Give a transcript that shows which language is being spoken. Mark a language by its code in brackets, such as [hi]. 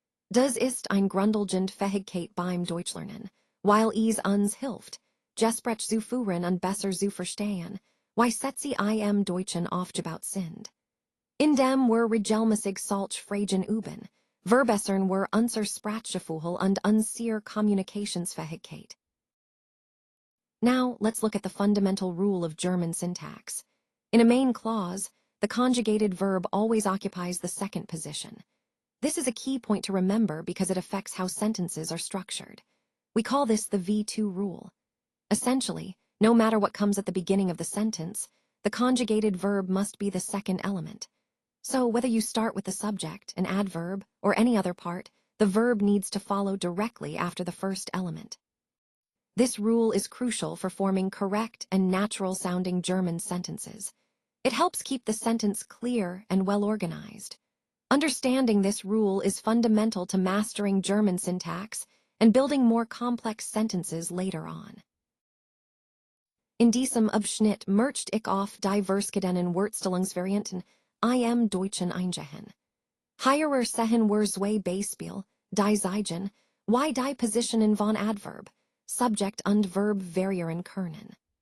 [de] Das ist ein grundlegend Fähigkeit beim Deutschlernen, weil es uns hilft, Gespräch zu führen und besser zu verstehen, wie Sätze im Deutschen aufgebaut sind. Indem wir regelmäßig solche Phrasen üben, verbessern wir unser Sprachgefühl und unsere Kommunikationsfähigkeit. [en] Now, let's look at the fundamental rule of German syntax. In a main clause, the conjugated verb always occupies the second position. This is a key point to remember because it affects how sentences are structured. We call this the V2 rule. Essentially, no matter what comes at the beginning of the sentence, the conjugated verb must be the second element. So whether you start with the subject, an adverb, or any other part, the verb needs to follow directly after the first element. This rule is crucial for forming correct and natural-sounding German sentences. It helps keep the sentence clear and well-organized. Understanding this rule is fundamental to mastering German syntax and building more complex sentences later on. [de] In diesem Abschnitt möchte ich auf die verschiedenen Wortstellungsvarianten im Deutschen eingehen. Hier sehen wir zwei Beispiele, die zeigen, wie die Positionen von Adverb, Subject und Verb variieren können.